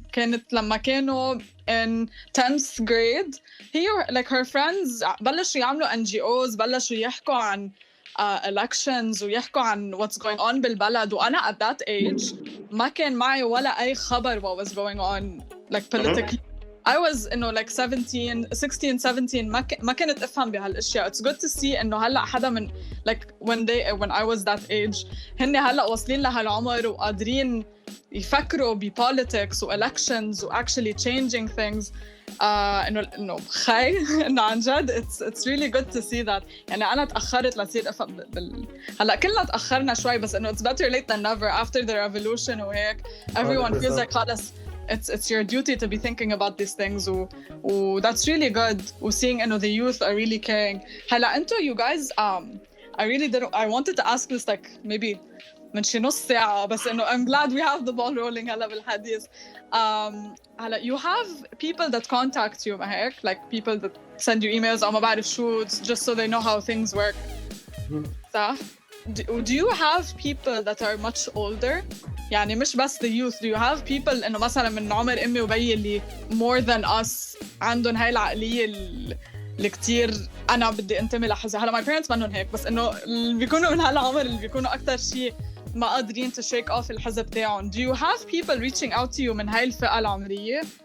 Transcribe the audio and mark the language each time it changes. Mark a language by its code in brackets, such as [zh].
[ar] كانت لما كانوا [en] in 10th grade like her friends [ar] بلشوا يعملوا NGOs, بلشوا يحكوا عن elections ويحكوا عن [en] what's going on [ar] بالبلد. وأنا [en] at that age [ar] ما كان معي ولا أي خبر [en] what was going on like politically. I was like 16 17 [ar] ما كنت افهم بهالاشياء. [en] It's good to see [ar] انه هلا حدا من [en] like when I was that age [ar] هن هلا واصلين لهالعمر وقادرين يفكروا [en] بpolitics و elections و actually changing things. [ar] انه خي انه عن جد [en] it's really good to see that. [ar] يعني انا تاخرت لصير افهم هلا كلنا تاخرنا شوي بس انه [en] it's better late than never. After the revolution [ar] وهيك [en] everyone feels like [ar] خلص [en] it's your duty to be thinking about these things. That's really good. Seeing the youth are really caring. [ar] هلا انتو [en] you guys I wanted to ask this like maybe [ar] من شي نص ساعة بس [en] I'm glad we have the ball rolling [ar] هلا بالحديث. [en] هلا you have people that contact you [ar] ما هيك [en] like people that send you emails [ar] أو ما بعرف شو [en] just so they know how things work. [ar] صح؟ [en] Do you have people that are much older? [ar] يعني مش بس [en] the youth. Do you have people [ar] إنه مثلا من عمر أمي وبي اللي [en] more than us [ar] عندهم هاي العقلية اللي كتير أنا بدي أنتمي لحزب. هلا [en] my parents [ar] منهم هيك بس إنه اللي بيكونوا من هالعمر اللي بيكونوا أكتر شيء ما قادرين [en] to shake off [ar] الحزب تاعهم. [en] Do you have people reaching out to you [ar] من هاي الفئة العمرية?